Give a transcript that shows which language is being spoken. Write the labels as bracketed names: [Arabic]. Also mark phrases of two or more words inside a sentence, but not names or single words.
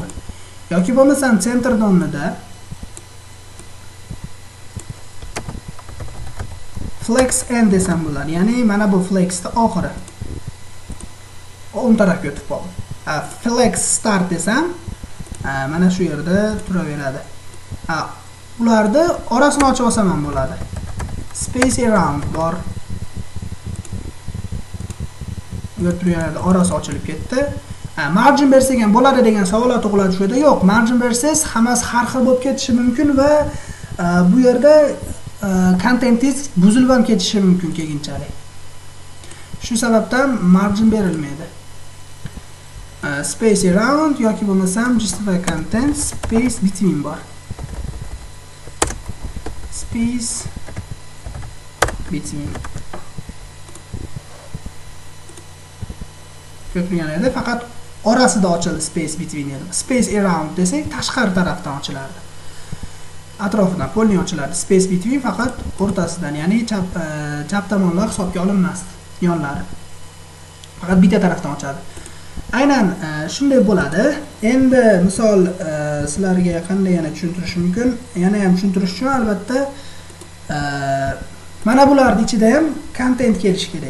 [Uzbek] Yoki bo'lmasam center donida [English] flex end [Uzbek] desam bo'ladi. Ya'ni mana bu flexning oxiri o'ng tarafga o'tib qoldi. [English] Flex start [Uzbek] desam mana shu yerda turaveradi. Ularni orasini ochib olsam ham bo'ladi. [English] Space around [Uzbek] bor. Yo'tirganlarda orasi ochilib ketdi. Margin bersak ham bo'ladi degan savollar tug'iladi shu yerda. Yo'q, margin bersangiz hammasi har xil bo'lib ketishi mumkin va bu yerda kontentingiz buzilib ham ketishi mumkin keyinchalik. Shu sababdan margin berilmaydi. [English] Space around [Uzbek] yoki bo'lmasam [English] justify content space between [Uzbek] bor. [English] Space between. [Uzbek] Ko'pincha faqat orasida ochildi [English] space between [Uzbek] edi. [English] Space around [Uzbek] desak tashqari tarafdan ochilardi. Atrofidan polni ochilardi. [English] Space between [Uzbek] faqat o'rtasidan, ya'ni chap tomonlar hisobga olinmasdi, yonlari. Faqat bitta tarafdan ochadi. Aynan shunday bo'ladi. Endi misol sizlarga qanday yana tushuntirishim mumkin? Yana ham tushuntirish uchun albatta mana bularning ichida ham content kelishi kerak.